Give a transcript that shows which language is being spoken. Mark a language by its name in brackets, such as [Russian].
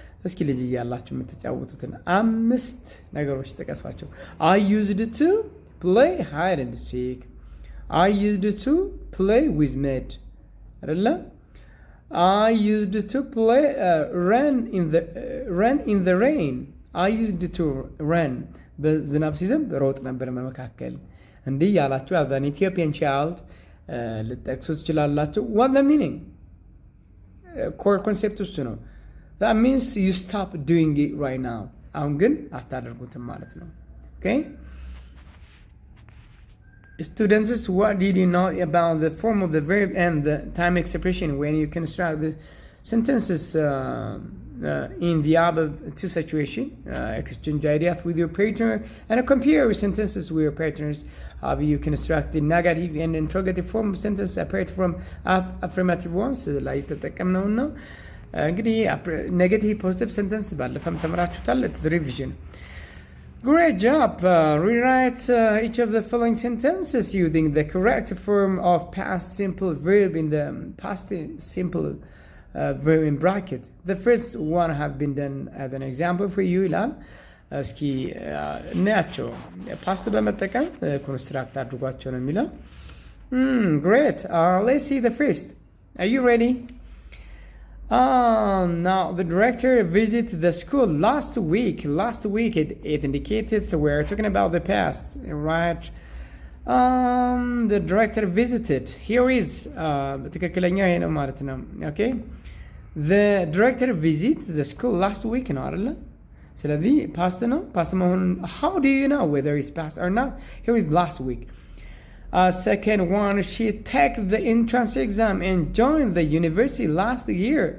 [Amharic] እስኪ ልጅ እያላችሁ የምትጫወቱትን 5 ነገሮች ጥቀሷቸው። [English] I used to play hide and seek. I used to play with mud. [Amharic] አይደለ? [English] I used to play run in the rain. I used to run. [Amharic] በዝናብ ሲዘንብ ሮጥ ነበር በመካከል። እንዲህ ያላችሁ [English] as an Ethiopian child [Amharic] ልትጠቅሱ ትችላላችሁ። [English] What the meaning? core concept [Amharic] እሱ ነው። [English] That means you stop doing it right now. [Amharic] አሁን ግን አታደርጉትም ማለት ነው። Okay? [English] Students, what did you know about the form of the verb and the time expression when you construct the sentences in the above two situations? Exchange ideas with your partner and compare sentences with your partners. How you construct the negative and interrogative form of sentence apart from affirmative ones? Like [Amharic] ተጠቀምነው ነው። እንግዲህ [English] negative positive sentence [Amharic] ባለፈም ተምራችሁታል። [English] revision. Great job! Rewrite each of the following sentences using the correct form of past simple verb in the past simple verb in bracket. The first one have been done as an example for you, Ilan. [Amharic] እስኪ እናያቸው። ፓስት በመጠቀም ኮንስትራክት አድርጓቸው ነው የሚለው። Great! [English] Let's see the first. Are you ready? Now the director visited the school last week. Last week it indicated we're talking about the past, right? The director visited. Here is [Amharic] በትክክለኛ ይሄ ነው ማለት ነው። Okay? [English] The director visited the school last week [Amharic] ነው አይደለ? ስለዚህ [English] past ነው። past [Amharic] መሆኑን [English] how do you know whether it's past or not? Here is last week. Second one, she took the entrance exam and joined the university last year.